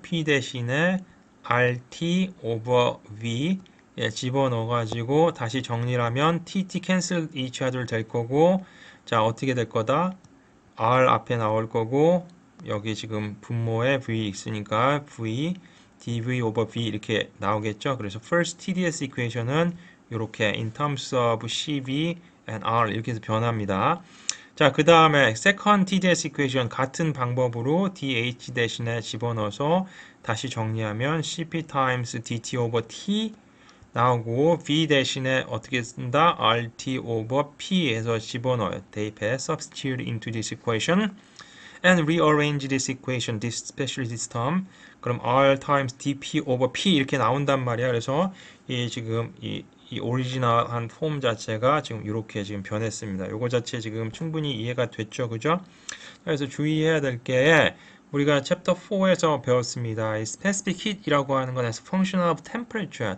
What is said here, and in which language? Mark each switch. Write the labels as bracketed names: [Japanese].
[Korean] p 대신에 rt over v 예, 집어넣어가지고 다시 정리를 하면 [English] tt cancel each other [Korean] 될 거고 자 어떻게 될 거다? r 앞에 나올 거고 여기 지금 분모에 v 있으니까 v dv over v 이렇게 나오겠죠. 그래서 first TDS equation은 이렇게 [English] in terms of cv and r [Korean] 이렇게 해서 변합니다. 자, 그 다음에 second TDS equation 같은 방법으로 dh 대신에 집어넣어서 다시 정리하면 cp times dt over t 나오고 v 대신에 어떻게 쓴다? [English] rt over p [Korean] 해서 집어넣어요. 대입해 [English] substitute into this equation and rearrange this equation, this especially this term. [Korean] 그럼 r times dp over p 이렇게 나온단 말이야. 그래서 이 지금 이 오리지널한 폼 자체가 지금 이렇게 지금 변했습니다. 요거 자체 지금 충분히 이해가 됐죠, 그죠? 그래서 주의해야 될 게 우리가 챕터 4에서 배웠습니다. 이 specific heat이라고 하는 건 [English] function of temperature [Korean] 야.